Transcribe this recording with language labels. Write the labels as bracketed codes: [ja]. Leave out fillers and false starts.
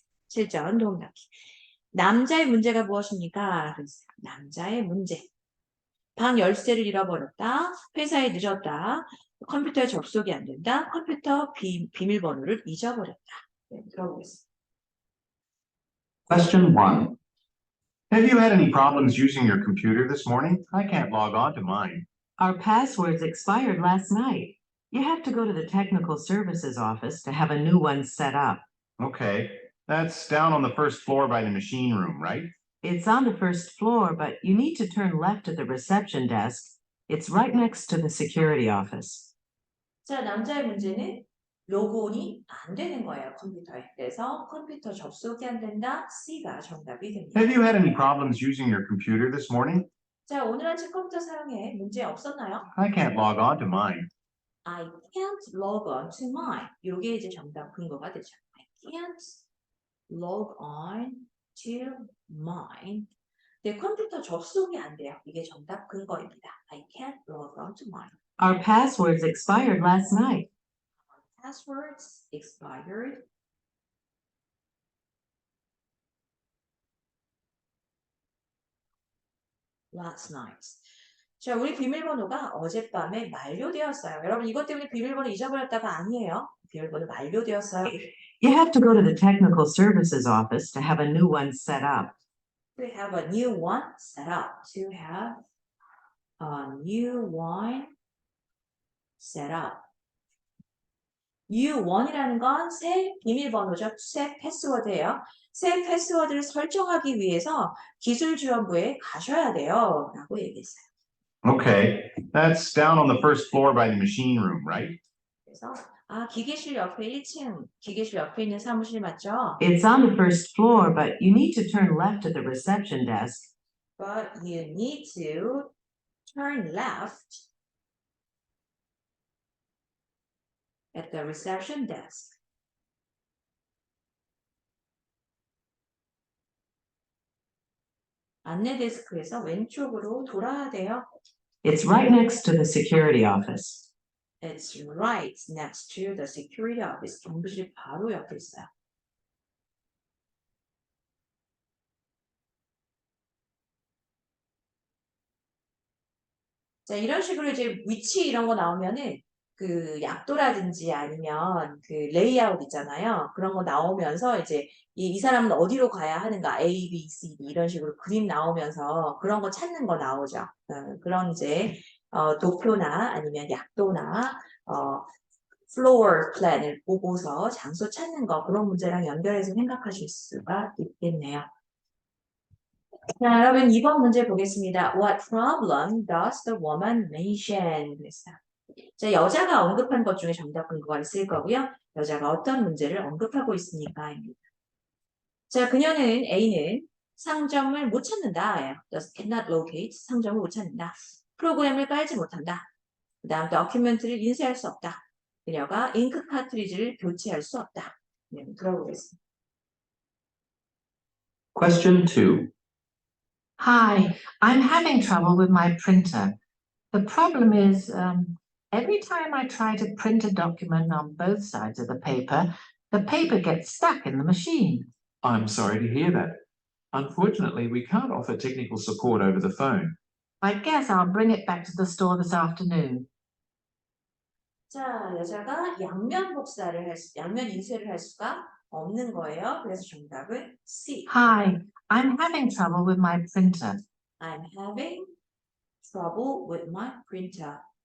[ko] 7전 도움 닫기. 남자의 문제가 무엇입니까? 남자의 문제. 방 열쇠를 잃어버렸다. 회사에 늦었다. 컴퓨터에 접속이 안 된다. 컴퓨터 비밀번호를 잊어버렸다. 네, 들어보겠습니다. [en] Question 1. Have you had any problems using your computer this morning? I can't log on to mine. Our passwords expired last night. You have to go to the technical services office to have a new one set up. Okay, that's down on the first floor by the machine room, right? It's on the first floor, but you need to turn left at the reception desk. It's right next to the security office. [ko] 자, 남자의 문제는 로그온이 안 되는 거예요, 컴퓨터에. 그래서 컴퓨터 접속이 안 된다. C가 정답이 됩니다. [en] Have you had any problems using your computer this morning? [ko] 자, 오늘 아침 컴퓨터 사용에 문제 없었나요? [en] I can't log on to mine. I can't log on to mine. [ko] 요게 이제 정답 근거가 되죠. [en] I can't log on to mine. [ko] 내 컴퓨터 접속이 안 돼요. 이게 정답 근거입니다. [en] I can't log on to mine. Our passwords expired last night. Passwords expired last night. [ko] 자, 우리 비밀번호가 어젯밤에 만료되었어요. 여러분, 이것 때문에 비밀번호 잊어버렸다가 아니에요. 비밀번호 만료되었어요. [en] You have to go to the technical services office to have a new one set up. To have a new one set up. To have a new one set up. [ko] U1이라는 건 새 비밀번호죠. 새 패스워드예요. 새 패스워드를 설정하기 위해서 기술지원부에 가셔야 돼요. 라고 얘기했어요. [en] Okay, that's down on the first floor by the machine room, right? [ko] 그래서 기계실 옆에 1층, 기계실 옆에 있는 사무실 맞죠? [en] It's on the first floor, but you need to turn left at the reception desk. But you need to turn left at the reception desk. [ko] 안내 데스크에서 왼쪽으로 돌아야 돼요. [en] It's right next to the security office. It's right next to the security office. [ko] 경비실 바로 옆에 있어요. 자, 이런 식으로 이제 위치 이런 거 나오면은 그 약도라든지 아니면 그 레이아웃 있잖아요. 그런 거 나오면서 이제 이 사람은 어디로 가야 하는가 A, B, C, D 이런 식으로 그림 나오면서 그런 거 찾는 거 나오죠. 그런 이제 도표나 아니면 약도나 플로어 플랜을 보고서 장소 찾는 거 그런 문제랑 연결해서 생각하실 수가 있겠네요. 자, 여러분 2번 문제 보겠습니다. [en] What problem does the woman mention? [ko] 그랬어요. 자, 여자가 언급한 것 중에 정답 근거를 쓸 거고요. 여자가 어떤 문제를 언급하고 있습니까? 자, 그녀는 A는 상점을 못 찾는다. [en] cannot locate, [ko] 상점을 못 찾는다. 프로그램을 깔지 못한다. 그 다음 도큐멘트를 인쇄할 수 없다. 그녀가 잉크 카트리지를 교체할 수 없다. 네, 들어보겠습니다. [en] Question 2. Hi, I'm having trouble with my printer. The problem is, every time I try to print a document on both sides of the paper gets stuck in the machine. I'm sorry to hear that. Unfortunately, we can't offer technical support over the phone. I guess I'll bring it back to the store this afternoon. [ko] 자, 여자가 양면 인쇄를 할 수가 없는 거예요. 그래서 정답은 C. [en] Hi, I'm having trouble with my printer. I'm having trouble with my printer.